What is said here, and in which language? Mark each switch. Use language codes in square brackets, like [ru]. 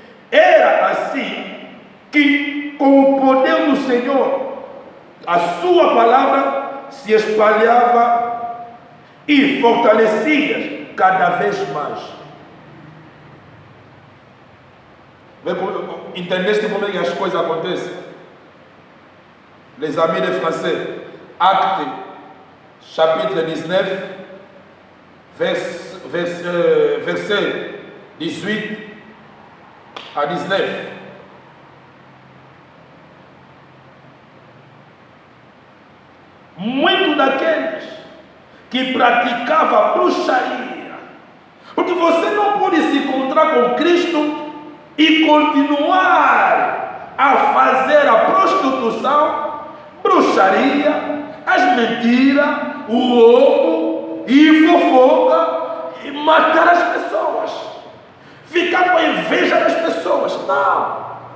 [pt] Era assim que, com o poder do Senhor, a sua palavra se espalhava e fortalecia cada vez mais. Entendeste como é que as coisas acontecem? [fr] Les amis de français, Acte, chapitre 19, verset 18 a 19. [pt] Muitos daqueles que praticavam bruxaria, porque você não pode se encontrar com Cristo e continuar a fazer a prostituição, bruxaria, as mentiras, o roubo e fofoca e matar as pessoas, ficar com inveja das pessoas. Não.